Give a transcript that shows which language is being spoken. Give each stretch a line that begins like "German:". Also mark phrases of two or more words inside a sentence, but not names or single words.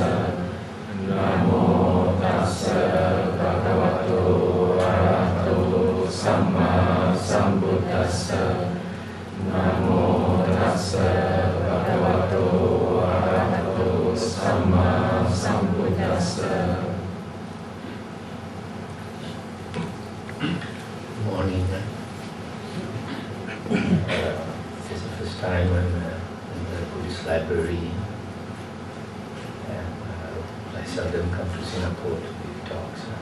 Pali: Namo Tassa Bhagavato Arahato Samma Sambuddhassa. Namo Tassa Bhagavato Arahato Samma Sambuddhassa.
English: Morning. This is the first time I'm in the Buddhist library, and I seldom come to Singapore to give talks.